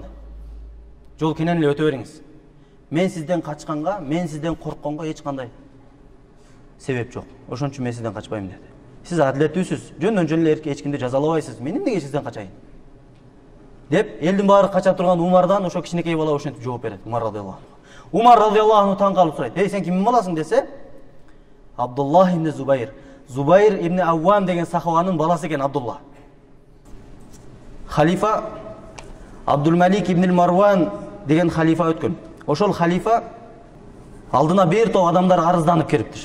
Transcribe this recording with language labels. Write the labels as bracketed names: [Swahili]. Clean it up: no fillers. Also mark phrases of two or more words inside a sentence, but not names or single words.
[Kyrgyz] Жол кенен эле өтө бериңиз. Мен сизден качканга, мен сизден коркконго эч кандай себеп жок. Ошон үчүн мен сизден качпайм деди. Сиз адилеттүүсүз, жөндөн эле эч кимди жазалабайсыз. Мен эмнеге сизден качайын? Деп элдин баары кача турган Умардан ошо кичинекей бала ошентип жооп берет, [Arabic] Умар رضي الله عنه. [Kyrgyz] Умар [Arabic] رضي الله عنه [Kyrgyz] таң калып сурайт: "Эй, сен кимдин баласың?" десе, Абдуллах ибн Зубайр. Зубайр ибн Аввам деген сахабанын баласы экен Абдулла. Халифа Абдулмалик ибн Марван деген халифа өткөн. Ошол халифа алдына бир топ адамдар арызданып келиптир.